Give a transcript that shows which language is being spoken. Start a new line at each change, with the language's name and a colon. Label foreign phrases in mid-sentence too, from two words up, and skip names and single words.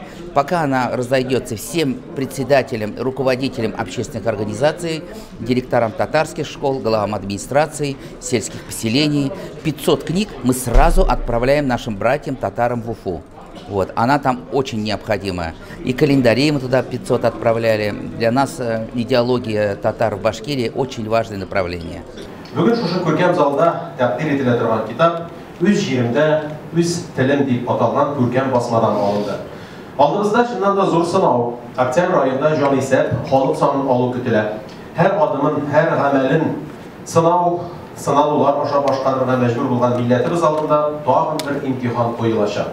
Russian: Пока она разойдется всем председателям, руководителям общественных организаций, директорам татарских школ, главам администраций, сельских поселений. 500 книг мы сразу отправляем нашим братьям татарам в Уфу. Вот, она там очень необходима. И календарей мы туда 500 отправляли. Для нас идеология татар в Башкирии очень важное направление.
Tatar: Бүгін шушы көркем залда тәкъдир ителә торган китап үз җиремдә, үз телем дип аталган күркәм басмадан алынды. Алдыбызда чыннан да зур сынау. Октябрь аенда җанисәп, халык санын алу көтелә. Һәр адымын, һәр гамәлен сынаулар аша башкарырга мәҗбүр булган милләтебез алдында тагын бер имтихан куелачак.